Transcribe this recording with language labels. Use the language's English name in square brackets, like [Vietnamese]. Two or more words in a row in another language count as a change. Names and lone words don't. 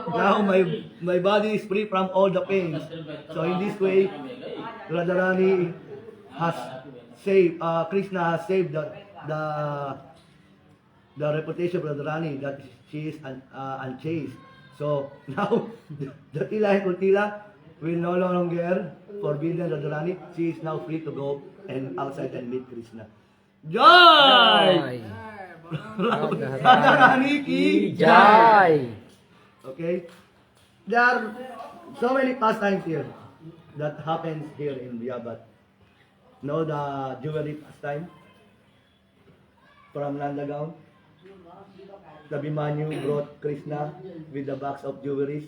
[English] Now my body is free from all the pains. So in this way, Radharani has saved, Krishna has saved the reputation of Radharani that she is unchaste. So now Jatila and Kuntila will no longer forbidden Radharani. She is now free to go and outside and meet Krishna. [Hindi] Jai! Radharani ki Jai! [English] Okay? There are so many pastimes here that happens here in Biyabat. Know the jewelry pastime from Nandagaon? The Bhimanyu brought Krishna with the box of jewelry.